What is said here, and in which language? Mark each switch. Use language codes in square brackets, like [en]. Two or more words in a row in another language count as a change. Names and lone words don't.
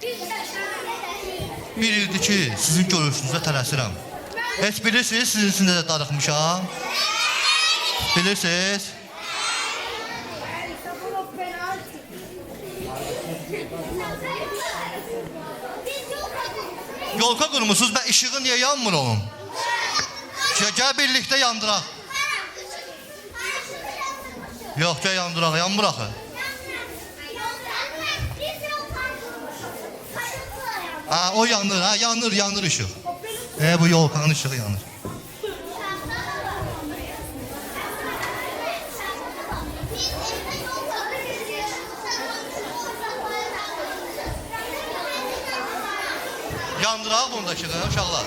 [az] Bir ildir ki, sizin görüşünüzə tələsirəm. Heç bilirsiniz, sizin içində də darıxmışam. Bilirsiniz? Yolka qurmusunuz, [tr] ben işığı niye yanmır onun? Gel birlikte [az] yandıraq. Yok, gel yandıraq, yanmır axı. Ha, o yanır, ha, yanır ışık. Bu yolkanın ışığı yanır. Yandıraq bunu da işığı, uşaqlar.